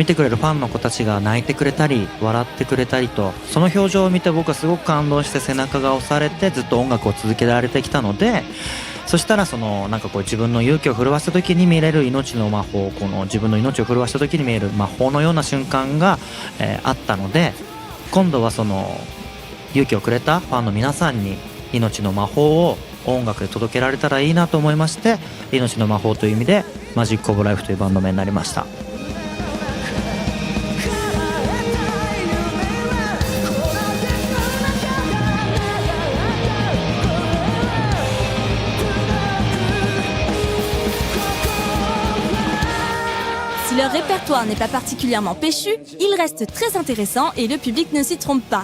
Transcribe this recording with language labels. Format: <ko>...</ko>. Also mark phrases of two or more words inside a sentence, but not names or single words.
<ja>てくれるファンの子たちが泣いてくれたり笑ってくれたりと、その表情を見て僕はすごく感動して背中が押されてずっと音楽を続けられてきたので、そしたらなんかこう自分の勇気を震わせた時に見れる命の魔法、この自分の命を震わせた時に見える魔法のような瞬間が、あったので、今度は勇気をくれたファンの皆さんに命の魔法を音楽で届けられたらいいなと思いまして、命の魔法という意味でマジックオブライフというバンド名になりました。</ja> <fr>Si leur répertoire n'est pas particulièrement péchu, il reste très intéressant et le public ne s'y trompe pas.</fr>